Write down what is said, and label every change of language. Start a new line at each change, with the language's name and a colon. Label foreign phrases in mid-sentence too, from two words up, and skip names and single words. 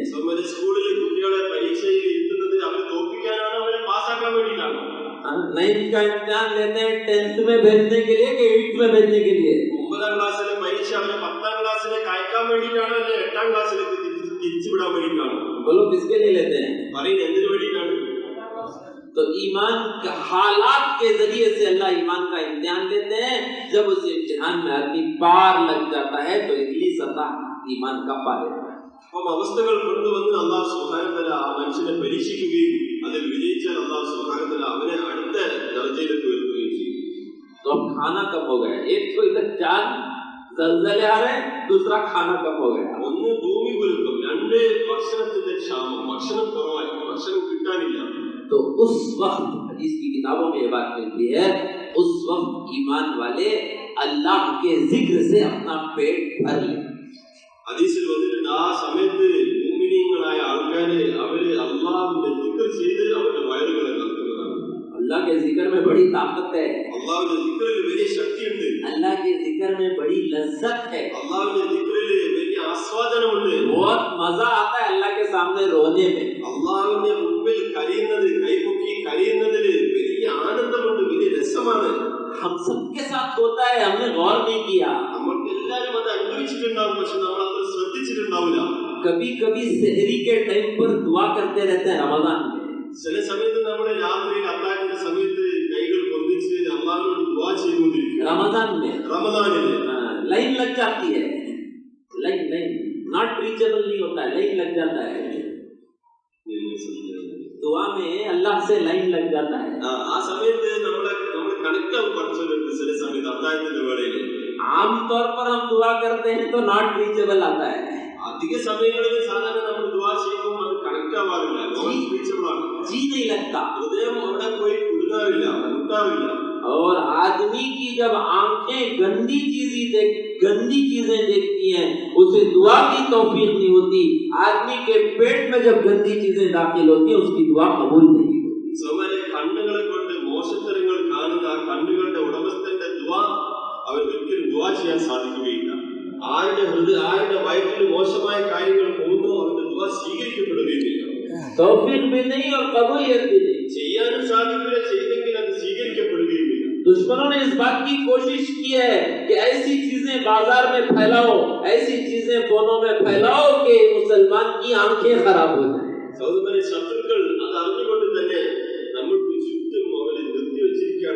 Malayalam: സ്കൂളിൽ കുട്ടികളെ പരീക്ഷയിൽ ഇരുത്തുന്നത് അവരെ തോൽപ്പിക്കാനാണോ അവരെ പാസ്സാക്കാൻ വേണ്ടിയിട്ടാണോ?
Hindi: 9th का इम्तिहान लेते हैं 10th में भेजने के लिए कि 8th में भेजने के लिए?
Malayalam: 9ാം ക്ലാസ്സിലെ പരീക്ഷ അവരെ 10ാം ക്ലാസ്സിലേക്ക് അയക്കാൻ വേണ്ടിയിട്ടാണോ അല്ലെ 8ാം ക്ലാസ്സിലേക്ക് തിരിച്ചുവിടാൻ വേണ്ടിയിട്ടാണോ?
Hindi: बोलो किसके लिए लेते हैं?
Malayalam: പറയുന്നത് എന്തിനു വേണ്ടിയിട്ടാണ്?
Hindi: तो ईमान के हालात के जरिए से अल्लाह ईमान का इम्तिहान लेते हैं. जब उस इम्तिहान में आदमी पार लग जाता है तो अगली सतह ईमान का पा लेता है.
Malayalam: അപ്പം അവസ്ഥകൾ കൊണ്ടുവന്ന് അല്ലാഹു
Arabic: سبحانه وتعالى
Malayalam: ആ മനുഷ്യനെ പരീക്ഷിക്കുകയും അതിൽ വിജയിച്ചാൽ അല്ലാഹു
Arabic: سبحانه وتعالى
Malayalam: അവനെ അടുത്ത ദർജയിലേക്ക് ഉയർത്തുകയും ചെയ്യും.
Hindi: तो अब खाना कम हो गया, एक तो इधर चार जलजले आ रहे, दूसरा खाना कम हो गया.
Malayalam: ഒന്ന് ഭൂമി കുലുക്കം, രണ്ട് ഭക്ഷണത്തിന്റെ ക്ഷാമം, ഭക്ഷണം കുറവായി, ഭക്ഷണം കിട്ടാനില്ല.
Hindi: तो उस वक्त हदीस की किताबों में ये बात मिलती है, उस वक्त ईमान वाले अल्लाह के जिक्र से अपना पेट भर ले.
Malayalam: ഹദീസിൽ വന്നിട്ടുണ്ട് ആ സമയത്ത് മുഅ്മിനീങ്ങളായ ആൾക്കാരെ അവര് അല്ലാഹുവിന്റെ ദിക്ർ ചെയ്ത് അവരുടെ വയറുകളെ നിറക്കുന്നതാണ്.
Hindi: अल्लाह के जिक्र में बड़ी ताकत है,
Malayalam: അല്ലാഹുവിന്റെ ദിക്റിൽ വലിയ ശക്തിയുണ്ട്,
Hindi: अल्लाह के जिक्र में बड़ी लज्जत है.
Malayalam: അല്ലാഹുവിന്റെ ദിക്റിൽ വലിയ ആസ്വാദനമുണ്ട്.
Hindi: बहुत मजा आता है अल्लाह के सामने रोने में.
Malayalam: അല്ലാഹുവിന്റെ മുമ്പിൽ കരയുന്നത്, കൈപൊക്കി കരയുന്നതിൽ വലിയ ആനന്ദമുണ്ട്, വലിയ രസമാണ്.
Hindi: हम सबके साथ होता है, हमने गौर नहीं किया.
Malayalam: നമ്മൾക്ക് എല്ലാവരും അത് അനുഭവിച്ചിട്ടുണ്ടാവും, പക്ഷെ നമ്മൾ അത് ശ്രദ്ധിച്ചിട്ടുണ്ടാവില്ല.
Hindi: कभी कभी सहरी के टाइम पर दुआ करते रहते हैं रमजान में.
Malayalam: ചില സമയത്ത് നമ്മൾ രാത്രിയിൽ അത്താഴത്തിന്റെ സമയത്ത് കൈകൾ പൊന്തിച്ച് അല്ലാഹുവിനോട് ദുആ ചെയ്തുകൊണ്ടിരിക്കും.
Hindi: रमजान में
Malayalam: റമദാനിൽ
Hindi: लाइन लग जाती है, लाइन
English: not reachable
Hindi: नहीं होता है, लाइन लग जाता है. दुआ में अल्लाह से लाइन लग जाता है.
Malayalam: ആ സമയത്ത് നമ്മൾ കണക്ട് ആവും പഠിച്ചുകൊണ്ടിരിക്കും. ചില സമയത്ത് അത്താഴത്തിന്റെ വേളയിൽ
Hindi: आमतौर पर हम दुआ करते हैं तो
English: not reachable
Hindi: आता है.
Malayalam: അധിക സമയങ്ങളിൽ സാധാരണ നമ്മൾ ദുആ ചെയ്യുമ്പോൾ അത് കണക്ട് ആവാറില്ല, റീച്ചബിൾ ആണ്.
Hindi: जी नहीं लगता.
Malayalam: ഹൃദയം അവിടെ പോയി കുടുങ്ങാറില്ല, മുട്ടാറില്ല.
Hindi: और आदमी की जब आंखें गंदी चीजें देखती हैं, उसे दुआ की तौफीक नहीं होती. आदमी के पेट में जब गंदी चीजें दाखिल होती हैं, उसकी दुआ कबूल नहीं होती.
Malayalam: സ്വമരെ കണ്ണുകളെ കൊണ്ട് മോശത്തരങ്ങൾ കാണുന്ന ആ കണ്ണുകളുടെ ഉടമസ്ഥന്റെ ദുആ അവർ ഒരിക്കലും ദുആ ചെയ്യാൻ സാധിക്കുകയില്ല. ആരുടെ വയറ്റിൽ മോശമായ കാര്യങ്ങൾ പോകുന്നു അവരുടെ ദുആ സ്വീകരിക്കപ്പെടുകയില്ല.
Hindi: तौफीक भी नहीं और कबूलियत भी नहीं.
Malayalam: ചെയ്യാനും സാധിക്കില്ല, ചെയ്തെങ്കിൽ അത് സ്വീകരിക്കപ്പെടുകയില്ല.
Hindi: दुश्मनों ने इस बात की कोशिश की है कि ऐसी चीजें बाजार में फैलाओ, ऐसी चीजें फोनों में फैलाओ कि मुसलमान की आंखें खराब हो जाए.
Malayalam: സഹോദരനെ, ശത്രുക്കൾ അത് അറിഞ്ഞുകൊണ്ട് തന്നെ നമ്മൾക്ക് ചുറ്റും അവരെ നിർത്തിവെച്ചിരിക്കുകയാണ്.